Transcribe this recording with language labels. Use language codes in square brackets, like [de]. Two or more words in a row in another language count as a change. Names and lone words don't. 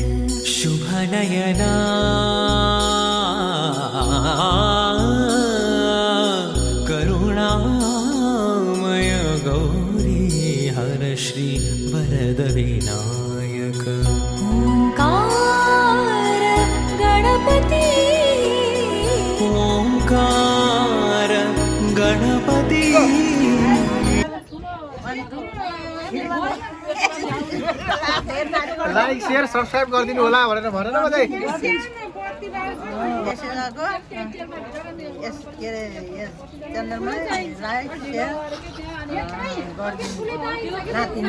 [sa] शुभनयना करुणामय गौरी हर श्री वरद विनायक। ओंकार गणपति ओंकार गणपति [en] like share subscribe [ne] गरिदिनु होला भनेर भन न मलाई। च्यानलमा [en] like share [ne] गरिदिनु